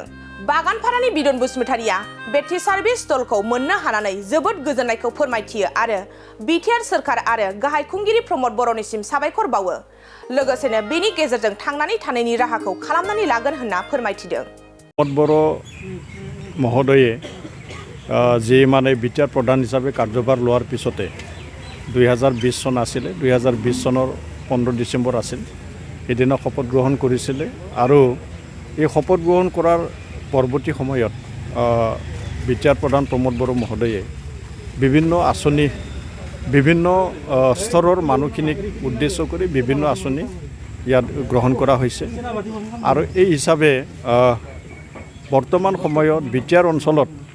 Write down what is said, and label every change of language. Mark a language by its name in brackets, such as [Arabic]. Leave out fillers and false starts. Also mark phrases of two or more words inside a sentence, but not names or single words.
[Bodo] बागानपारानि बिदन बसुमतारिया बे टि सार्भिस स्टलखौ मोननो हानानै जोबोद गोजोननायखौ फोरमायथियो आरो BTR सोरखार आरो गाहाय खुंगिरि प्रमद बर'निसिम साबायखर बावो। लोगोसेनो बेनि गेजेरजों थांनानै थानायनि राहाखौ खालामनानै लागोन होनना फोरमायथिदों। [Assamese] প্ৰমোদ বড়' মহোদয়ে জী মানে BTR প্ৰধান হিচাপে কাৰ্যভাৰ লোৱাৰ পিছতে 2020 চন আছিলে 2020 চনৰ 15 ডিসেম্বৰ আছিল। এদিনা শপত গ্ৰহণ কৰিছিলে আৰু এই শপত গ্ৰহণ কৰাৰ পৰৱৰ্তী সময়ত BTR প্ৰধান প্ৰমোদ বড়ো মহোদয়ে বিভিন্ন আঁচনি বিভিন্ন স্তৰৰ মানুহখিনিক উদ্দেশ্য কৰি বিভিন্ন আঁচনি ইয়াত গ্ৰহণ কৰা হৈছে আৰু এই হিচাপে বৰ্তমান সময়ত BTR অঞ্চলত